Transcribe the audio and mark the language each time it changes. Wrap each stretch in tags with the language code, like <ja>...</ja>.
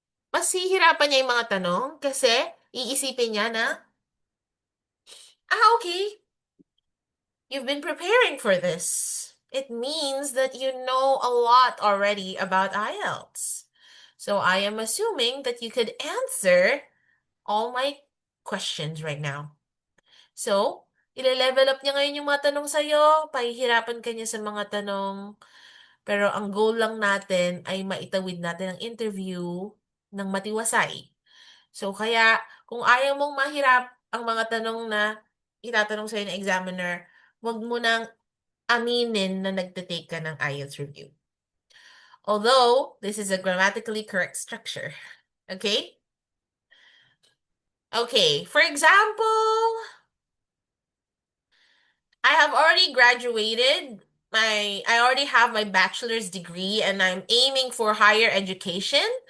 <tl>Mas hihirapan niya yung mga tanong kasi iisipin niya na, okay,</tl> <en>you've been preparing for this. It means that you know a lot already about IELTS. So I am assuming that you could answer all my questions right now.</en> <tl>So, ile-level up niya ngayon yung mga tanong sa'yo, pahihirapan ka niya sa mga tanong, pero ang goal lang natin ay maitawid natin ang interview ng matiwasay. So, kaya kung ayaw mong mahirap ang mga tanong na itatanong sa'yo ng examiner, wag mo nang aminin na nagtitake ka ng IELTS review.</tl> <en>Although, this is a grammatically correct structure. Okay? Okay, for example, I have already graduated. I already have my bachelor's degree and I'm aiming for higher education.</en>